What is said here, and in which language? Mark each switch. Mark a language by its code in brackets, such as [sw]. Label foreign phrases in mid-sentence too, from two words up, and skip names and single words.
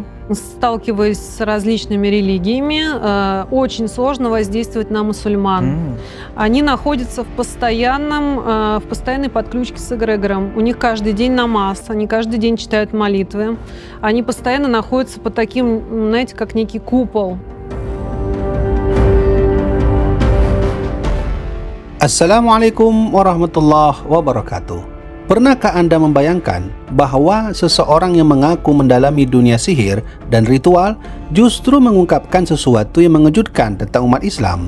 [ru] Сталкиваясь с различными религиями, очень сложно воздействовать на мусульман. Они находятся в постоянной подключке с эгрегором. У них каждый день намаз, они каждый день читают молитвы. Они постоянно находятся под таким, знаете, как некий купол. [ar] السلام عليكم ورحمة الله وبركاته. [id] Pernahkah Anda membayangkan bahwa seseorang yang mengaku mendalami dunia sihir dan ritual justru mengungkapkan sesuatu yang mengejutkan tentang umat Islam?